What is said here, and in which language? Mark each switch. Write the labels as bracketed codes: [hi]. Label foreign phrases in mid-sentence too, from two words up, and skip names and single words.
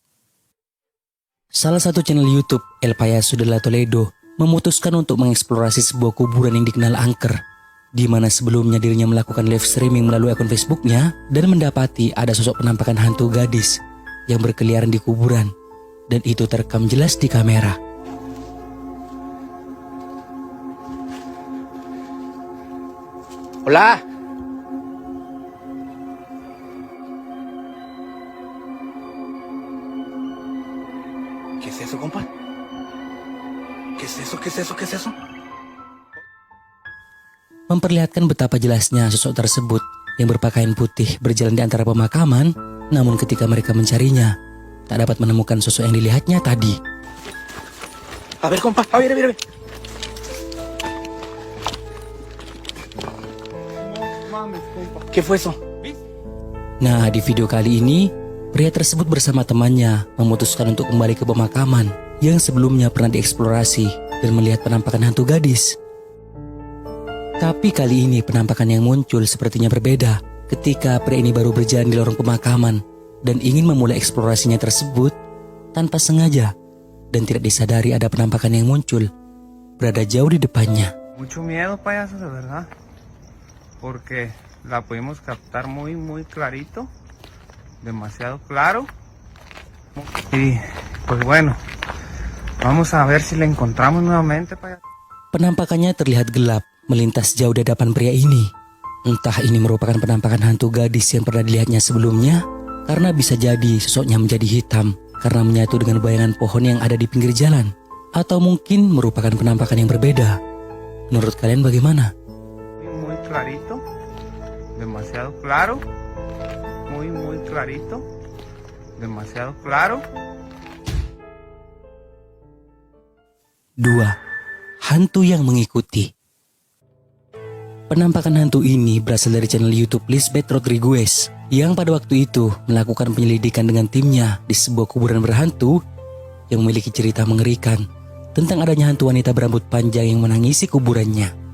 [id] Salah satu channel YouTube El Payaso de la Toledo memutuskan untuk mengeksplorasi sebuah kuburan yang dikenal angker, di mana sebelumnya dirinya melakukan [en] live streaming [id] melalui akun Facebooknya dan mendapati ada sosok penampakan hantu gadis yang berkeliaran di kuburan, dan itu terekam jelas di kamera. [es] Hola. ¿Qué es eso, compa? ¿Qué es eso? ¿Qué es eso? ¿Qué es eso? [id] Memperlihatkan betapa jelasnya sosok tersebut yang berpakaian putih berjalan di antara pemakaman, namun ketika mereka mencarinya, tak dapat menemukan sosok yang dilihatnya tadi. [es] A ver, compa. A ver, a ver, a ver. ¿Qué fue eso? [id] Nah, di video kali ini, pria tersebut bersama temannya memutuskan untuk kembali ke pemakaman yang sebelumnya pernah dieksplorasi dan melihat penampakan hantu gadis. Tapi kali ini penampakan yang muncul sepertinya berbeda ketika pria ini baru berjalan di lorong pemakaman dan ingin memulai eksplorasinya tersebut tanpa sengaja dan tidak disadari ada penampakan yang muncul berada jauh di depannya. [es] Mucho miedo, payaso, de verdad, porque la pudimos captar muy clarito, demasiado claro, y pues bueno, vamos a ver si la encontramos nuevamente, payaso. [id] Penampakannya terlihat gelap melintas jauh di hadapan pria ini. Entah ini merupakan penampakan hantu gadis yang pernah dilihatnya sebelumnya, karena bisa jadi sosoknya menjadi hitam karena menyatu dengan bayangan pohon yang ada di pinggir jalan, atau mungkin merupakan penampakan yang berbeda. Menurut kalian bagaimana? [es] Muy clarito, demasiado claro, muy clarito, demasiado claro. [id] 2. Hantu yang mengikuti. Penampakan hantu ini berasal dari channel YouTube Lisbeth Rodriguez yang pada waktu itu melakukan penyelidikan dengan timnya di sebuah kuburan berhantu yang memiliki cerita mengerikan tentang adanya hantu wanita berambut panjang yang menangisi kuburannya.